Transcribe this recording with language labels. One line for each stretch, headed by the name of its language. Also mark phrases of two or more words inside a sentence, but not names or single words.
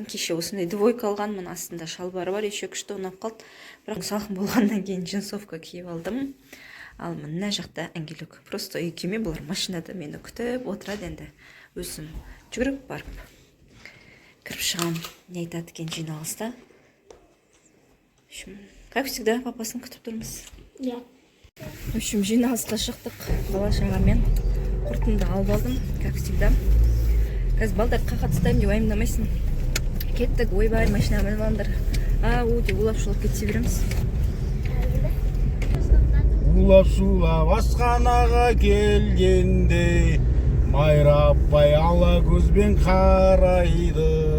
Kazakh: Кеше осындай двойка алғанмын, астында шалбары бар, еще күшті ұнап қалды. Бірақ салқын болғаннан кейін джинсовка киіп алдым. Ал мына жақта Ангелюк. Просто екеуіме бұлар машинада мені күтіп отырады енді. Өзім жүгіріп барып кіріп шығамын. Не айтады екен жиналыста.
Russian: В общем, как всегда,
Kazakh: папасын күтіп тұрмыз. Иә.
Russian: В общем,
Kazakh: жиналысқа шықтық. Бала шағамен құртымды алып алдым,
Russian: как всегда.
Kazakh: Қазір балдар қақат ұстаймын деп уайымдамайсың. Кеттік, ойбай, машина мініп алыңдар. Деп улап шулап кете береміз. Улап-шулап асханаға келгенде Майра апай ала көзбен қарайды.